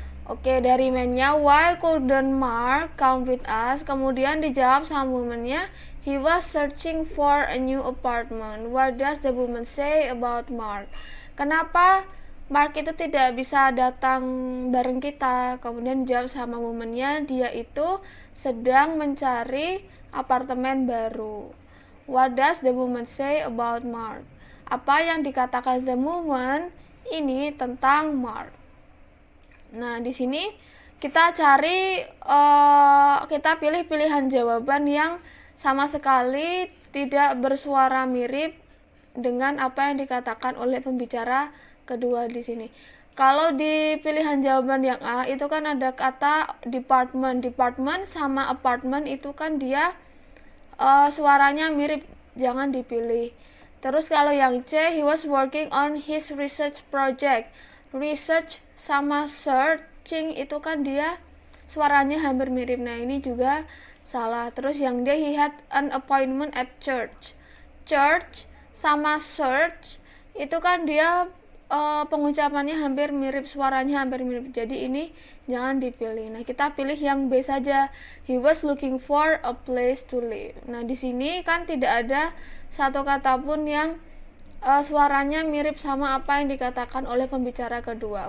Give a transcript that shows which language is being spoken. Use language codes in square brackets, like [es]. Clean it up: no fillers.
[id] Oke, dari man-nya, [en] why couldn't Mark come with us? [id] Kemudian dijawab sama woman-nya, [en] he was searching for a new apartment. What does the woman say about Mark? [id] Kenapa Mark itu tidak bisa datang bareng kita? Kemudian dijawab sama woman-nya, dia itu sedang mencari apartemen baru. [en] What does the woman say about Mark? [id] Apa yang dikatakan the woman ini tentang Mark? Nah, di sini kita cari, kita pilih pilihan jawaban yang sama sekali tidak bersuara mirip dengan apa yang dikatakan oleh pembicara kedua di sini. Kalau di pilihan jawaban yang A itu kan ada kata department sama apartment itu kan dia suaranya mirip, jangan dipilih. Terus kalau yang C, [en] he was working on his research project. [id] Research sama searching itu kan dia suaranya hampir mirip. Nah, ini juga salah. Terus yang D, [en] he had an appointment at church. [id] Church sama search itu kan dia pengucapannya hampir mirip, suaranya hampir mirip. Jadi ini jangan dipilih. Nah, kita pilih yang B saja. [en] He was looking for a place to live. [id] Nah, di sini kan tidak ada satu kata pun yang suaranya mirip sama apa yang dikatakan oleh pembicara kedua.